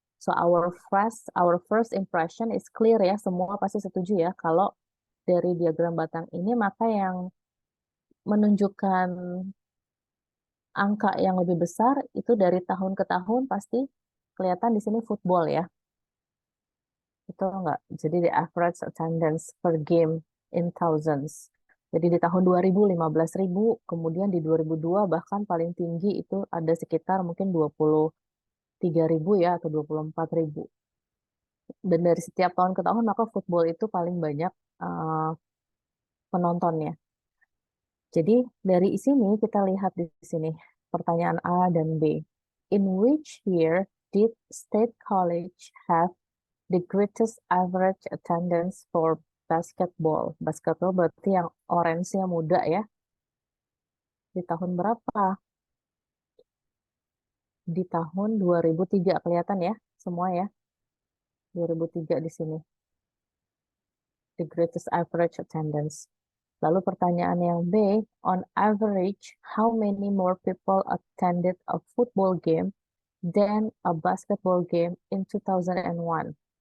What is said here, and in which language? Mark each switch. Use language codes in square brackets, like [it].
[en] So our first impression is clear [id] ya, semua pasti setuju ya kalau dari diagram batang ini maka yang menunjukkan angka yang lebih besar itu dari tahun ke tahun pasti kelihatan di sini football ya. Betul nggak? [en] Jadi the average attendance per game in thousands. [id] Jadi di tahun 2000 15.000, kemudian di 2002 bahkan paling tinggi itu ada sekitar mungkin 23.000 ya atau 24.000. Dan dari setiap tahun ke tahun maka football itu paling banyak penontonnya. Jadi dari sini kita lihat di sini pertanyaan A dan B. [en] In which year did State College have the greatest average attendance for basketball? [id] Basketball berarti yang orange-nya muda ya. Di tahun berapa? Di tahun 2003 kelihatan ya semua ya. 2003 di sini. [en] The greatest average attendance. [id] Lalu pertanyaan yang B, [en] on average, how many more people attended a football game than a basketball game in 2001?